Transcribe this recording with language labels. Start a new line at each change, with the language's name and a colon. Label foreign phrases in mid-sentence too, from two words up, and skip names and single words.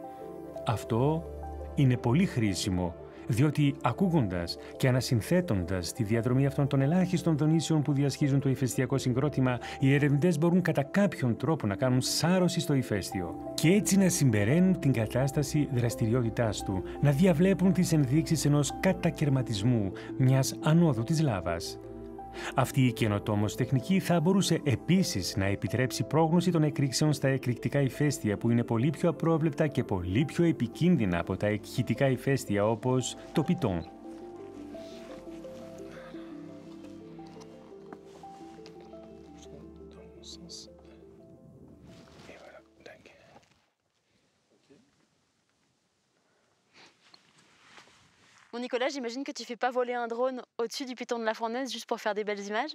Greek: Αυτό είναι πολύ χρήσιμο, διότι ακούγοντας και ανασυνθέτοντας τη διαδρομή αυτών των ελάχιστων δονήσεων που διασχίζουν το ηφαιστειακό συγκρότημα, οι ερευνητές μπορούν κατά κάποιον τρόπο να κάνουν σάρωση στο ηφαίστειο και έτσι να συμπεραίνουν την κατάσταση δραστηριότητάς του, να διαβλέπουν τις ενδείξεις ενός κατακερματισμού, μιας ανόδου της λάβας. Αυτή η καινοτόμως τεχνική θα μπορούσε επίσης να επιτρέψει πρόγνωση των εκρήξεων στα εκρηκτικά ηφαίστεια που είναι πολύ πιο απρόβλεπτα και πολύ πιο επικίνδυνα από τα εκχυτικά ηφαίστεια όπως το Πιτόν.
French: Bon, Nicolas, j'imagine que tu fais pas voler un drone au-dessus du piton de la Fournaise juste pour faire des belles images?